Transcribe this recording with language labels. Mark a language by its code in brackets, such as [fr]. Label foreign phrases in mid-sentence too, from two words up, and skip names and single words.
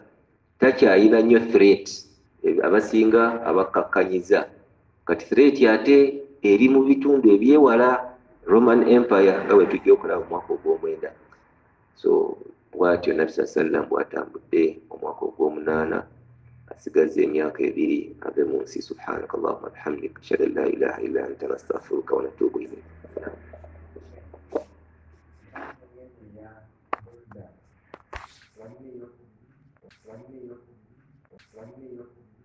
[lg] Takyayina nnyo threat abasinga abakakkanyiza. Kati threat ate eri mu bitundu ebyewala Roman Empire nga bwe tujja okulaba omwaka ogw'omwenda. So bw'atyo Nabbi sallam bw'atambudde omwaka ogw'omunaana, asigaza emyaka 2 ave mu nsi. [ar] سبحانك اللهم بحمدك أشهد أن لا إله إلا أنت نستغفرك ونتوب إليك. [en] One year